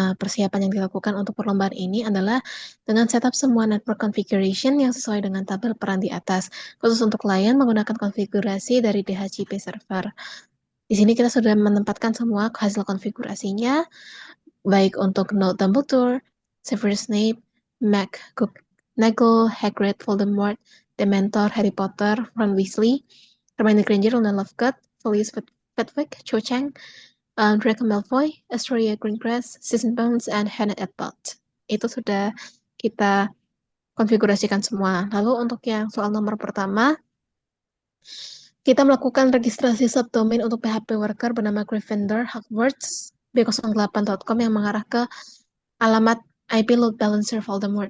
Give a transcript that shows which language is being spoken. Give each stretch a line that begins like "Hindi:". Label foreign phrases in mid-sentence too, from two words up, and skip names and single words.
Indonesian: Persiapan yang dilakukan untuk perlombaan ini adalah dengan setup semua
English: network configuration
Indonesian: yang sesuai dengan tabel peran di atas. Khusus untuk klien menggunakan konfigurasi dari
English: DHCP server.
Indonesian: Di sini kita sudah menempatkan semua hasil konfigurasinya, baik untuk Node Dumbledore, Severus Snape, McGonagall, Hagrid, Voldemort, Dementor, Harry Potter, Ron Weasley, Hermione Granger, Luna Lovegood, Felice Flitwick, Cho Chang, Draco Malfoy, Astoria Greengrass, Season Bones, and Hannah Edbald. Itu sudah kita konfigurasikan semua. Lalu untuk yang soal nomor pertama, kita melakukan registrasi subdomain untuk
English: PHP worker
Indonesian: bernama Gryffindor Hogwarts B08.com yang mengarah ke alamat IP
English: load balancer
Indonesian: Voldemort.